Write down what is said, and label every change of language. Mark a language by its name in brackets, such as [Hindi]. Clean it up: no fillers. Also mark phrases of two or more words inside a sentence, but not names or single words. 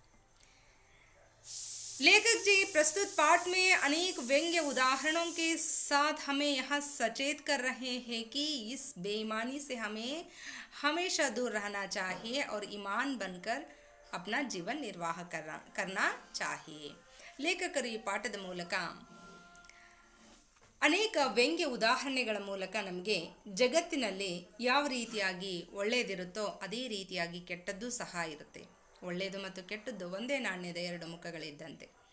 [Hindi] लेखक जी प्रस्तुत पाठ में अनेक व्यंग्य उदाहरणों के साथ हमें यहाँ सचेत कर रहे हैं कि इस बेईमानी से हमें हमेशा दूर रहना चाहिए और ईमान बनकर अपना जीवन निर्वाह करना चाहिए। [Kannada] ಲೇಖಕರು ಈ ಪಾಠದ ಮೂಲಕ ಅನೇಕ ವ್ಯಂಗ್ಯ ಉದಾಹರಣೆಗಳ ಮೂಲಕ ನಮಗೆ ಜಗತ್ತಿನಲ್ಲಿ ಯಾವ ರೀತಿಯಾಗಿ ಒಳ್ಳೆಯದಿರುತ್ತೋ ಅದೇ ರೀತಿಯಾಗಿ ಕೆಟ್ಟದ್ದು ಸಹ ಇರುತ್ತೆ. ಒಳ್ಳೆಯದು ಮತ್ತು ಕೆಟ್ಟದ್ದು ಒಂದೇ ನಾಣ್ಯದ ಎರಡು ಮುಖಗಳಿದ್ದಂತೆ.